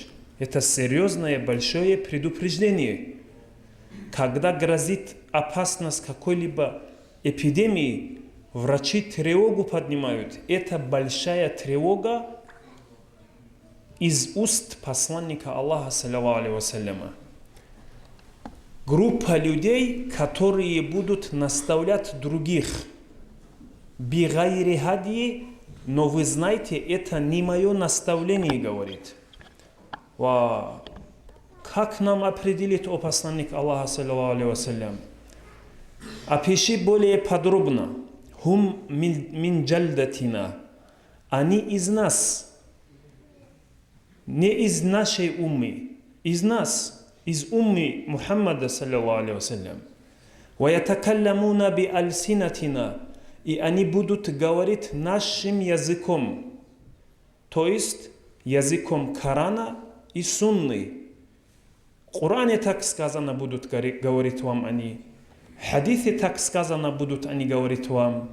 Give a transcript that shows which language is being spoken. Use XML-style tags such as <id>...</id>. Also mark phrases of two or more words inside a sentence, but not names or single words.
<ru>Это серьезное большое предупреждение. Когда грозит опасность какой-либо эпидемии, врачи тревогу поднимают. Это большая тревога из уст посланника Аллаха,</ru> <ar>صلى الله عليه وسلم.</ar> <ru>Группа людей, которые будут наставлять других.</ru> <ar>بغير هديي,</ar> <ru>но вы знаете, это не мое наставление, говорит. Как нам определить, о посланник Аллаха,</ru> <ar>صلى الله عليه وسلم?</ar> <ru>Опиши более подробно.</ru> <ar>هم من جلدتنا.</ar> <ru>Они из нас. не из нашей уммы, из нас, из уммы Мухаммада,</ru> <ar>صلى الله عليه وسلم. وَيَتَكَلَّمُونَ بِأَلْسِنَتِنَا,</ar> <ru>и они будут говорить нашим языком, то есть языком Корана и Сунны. В Коране так сказано будут говорить вам они. В хадисе так сказано будут они говорить вам.</ru>